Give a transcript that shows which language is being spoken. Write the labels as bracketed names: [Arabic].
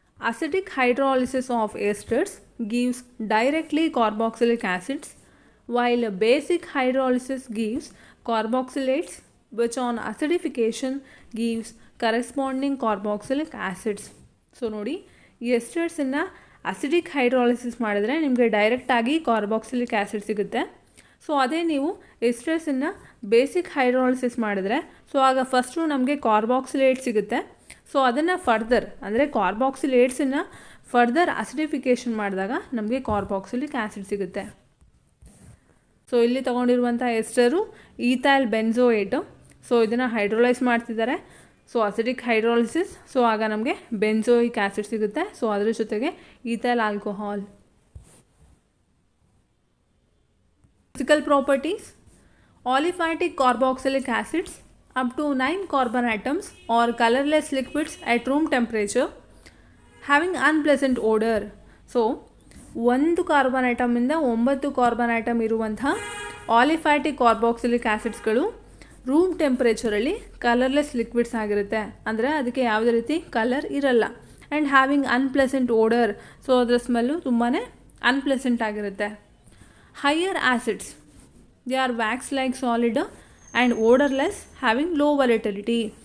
[English] Acidic hydrolysis of esters gives directly carboxylic acids, while basic hydrolysis gives carboxylates, which on acidification gives corresponding carboxylic acids. [Kannada] So ನೋಡಿ, ಈ ಎಸ್ಟರ್ಸನ್ನು acidic hydrolysis ಮಾಡಿದ್ರೆ ನಿಮಗೆ ಡೈರೆಕ್ಟಾಗಿ carboxylic acid ಸಿಗುತ್ತೆ. So ಅದೇ ನೀವು ಎಸ್ಟರ್ಸನ್ನು basic hydrolysis ಮಾಡಿದ್ರೆ so ಆಗ ಫಸ್ಟು ನಮಗೆ ಕಾರ್ಬಾಕ್ಸಿಲೇಟ್ ಸಿಗುತ್ತೆ. ಸೊ ಅದನ್ನು ಫರ್ದರ್ ಅಂದರೆ ಕಾರ್ಬಾಕ್ಸಿಲೇಟ್ಸನ್ನು ಫರ್ದರ್ ಅಸಿಡಿಫಿಕೇಷನ್ ಮಾಡಿದಾಗ ನಮಗೆ ಕಾರ್ಬಾಕ್ಸಿಲಿಕ್ ಆ್ಯಸಿಡ್ ಸಿಗುತ್ತೆ. ಸೊ ಇಲ್ಲಿ ತೊಗೊಂಡಿರುವಂಥ ಎಸ್ಟರು ಈಥೈಲ್ ಬೆನ್ಝೋಯೇಟು. ಸೊ ಇದನ್ನು ಹೈಡ್ರೋಲೈಸ್ ಮಾಡ್ತಿದ್ದಾರೆ. So acidic hydrolysis. ಸೊ ಆಗ ನಮಗೆ ಬೆನ್ಝೋಯಿಕ್ ಆ್ಯಸಿಡ್ ಸಿಗುತ್ತೆ. ಸೊ ಅದರ ಜೊತೆಗೆ ethyl alcohol. [English] Physical properties. Aliphatic carboxylic acids up to 9 carbon atoms or colorless liquids at room temperature having unpleasant odor. [Kannada] So 1 carbon ಐಟಮಿಂದ 9 carbon atom ಇರುವಂಥ aliphatic carboxylic ಆ್ಯಸಿಡ್ಸ್ಗಳು room ಟೆಂಪ್ರೇಚರಲ್ಲಿ colourless liquids ಆಗಿರುತ್ತೆ. ಅಂದರೆ ಅದಕ್ಕೆ ಯಾವುದೇ ರೀತಿ colour ಇರಲ್ಲ. [English] And having unpleasant odour. [Kannada] So ಅದರ smell ತುಂಬಾ unpleasant ಆಗಿರುತ್ತೆ. [English] Higher acids, they are wax like solid and odourless having low volatility.